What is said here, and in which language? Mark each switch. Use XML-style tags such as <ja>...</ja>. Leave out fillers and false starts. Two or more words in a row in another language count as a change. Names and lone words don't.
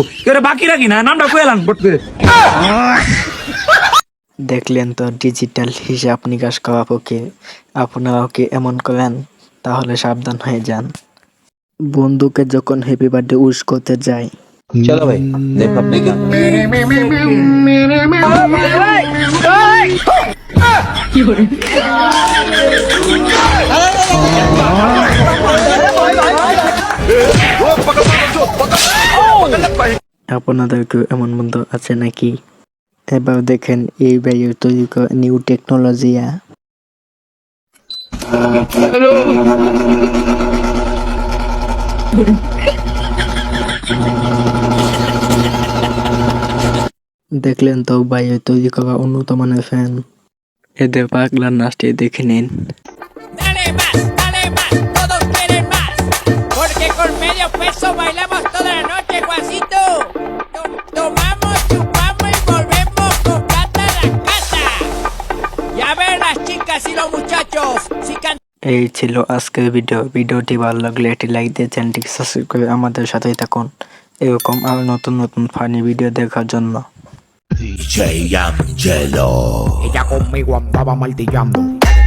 <bn>কেউ বাকি রাখি না, নামটা কইলাম বট করে। দেখলেন তো, ডিজিটাল হিসাব নিকাশ করা ফকির। আপনারাও কি এমন করেন? তাহলে সাবধান হয়ে যান। বন্ধুকে যখন</bn> <en>happy birthday wish</en> <bn>করতে যায়,</bn> <hi>चलो भाई देखो अपने क्या</hi> <bn>আপনাদের কেউ এমন বন্ধু আছে নাকি? এবার দেখেন এই ভাইয়ের তৈরি করা নিউ টেকনোলজিয়া। দেখলেন তো ভাইয়ের তৈরি করা উন্নত মানের ফ্যান। এদের পাগলার নাচটি দেখে নিন।</bn> <es>Dale más, todos quieren más. Porque con medio peso bailamos toda la noche, Juancito. Tomamos, chupamos y volvemos con plata a la casa. Y a ver las chicas y los muchachos, si cantan.</es> <bn>এই ছিল আজকের ভিডিওটি ভালো লাগলে একটি লাইক দিয়ে চ্যানেলটিকে সাবস্ক্রাইব করে আমাদের সাথেই থাকুন, এরকম আরো নতুন</bn> <en>funny video</en> <bn>দেখার জন্য।</bn> <es>DJ Angelo. Ella conmigo andaba martillando.</es>